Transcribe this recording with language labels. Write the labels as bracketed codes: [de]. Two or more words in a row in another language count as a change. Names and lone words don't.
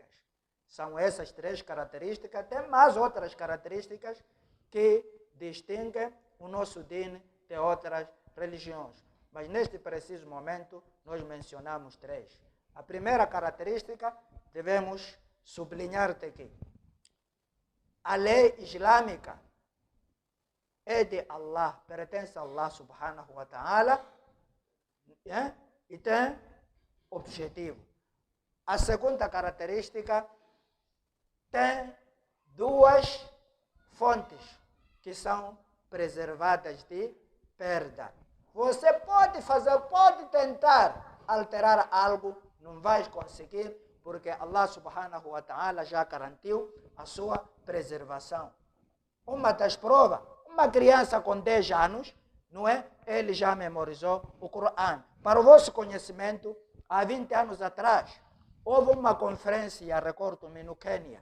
[pt] São essas 3 características, tem mais outras características que distinguem o nosso din de outras religiões. Mas neste preciso momento, nós mencionamos 3. A primeira característica, devemos sublinhar-te aqui. A lei islâmica é de Allah, pertence a Allah [ar] سبحانه وتعالى, [pt] e tem objetivo. A segunda característica, tem 2 fontes que são preservadas de perda. Você pode fazer, pode tentar alterar algo, não vai conseguir, porque Allah [ar] سبحانه وتعالى [pt] já garantiu a sua preservação. Uma das provas, uma criança com 10 anos, não é? Ele já memorizou o Coran. Para o vosso conhecimento, há 20 anos atrás, houve uma conferência, recordo-me, no Quênia.